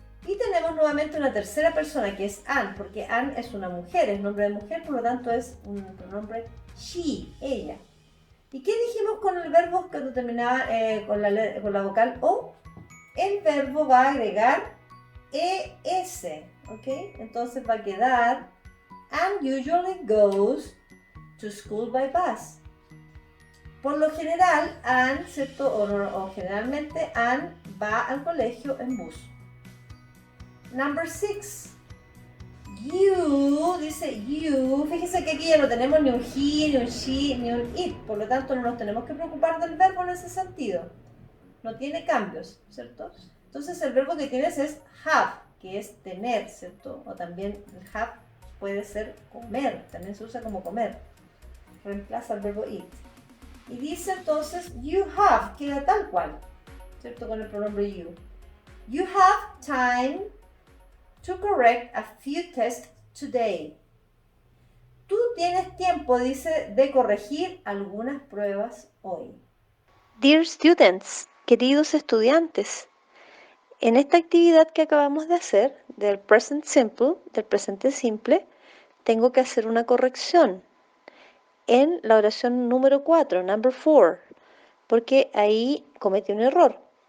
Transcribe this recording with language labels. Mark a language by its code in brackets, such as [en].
[es] Y tenemos nuevamente una tercera persona que es Ann, porque Ann es una mujer, es nombre de mujer, por lo tanto es un pronombre she, ella. ¿Y qué dijimos con el verbo cuando terminaba con la vocal O? El verbo va a agregar ES, ¿ok? Entonces va a quedar [en] Ann usually goes to school by bus. [es] Por lo general, Ann, ¿cierto? O generalmente Ann va al colegio en bus. [en] Number 6. You, dice you. [es] Fíjese que aquí ya no tenemos ni un he, ni un she, ni un it. Por lo tanto, no nos tenemos que preocupar del verbo en ese sentido. No tiene cambios, ¿cierto? Entonces, el verbo que tienes es have, que es tener, ¿cierto? O también el have puede ser comer. También se usa como comer. Reemplaza el verbo it. Y dice entonces, [en] you have, [es] queda tal cual, ¿cierto? Con el pronombre you. [en] You have time to correct a few tests today. [es] Tú tienes tiempo, dice, de corregir algunas pruebas hoy. [en] Dear students, [es] queridos estudiantes, en esta actividad que acabamos de hacer, del present simple, del presente simple, tengo que hacer una corrección en la oración número 4, [en] number 4, [es] porque ahí cometí un error.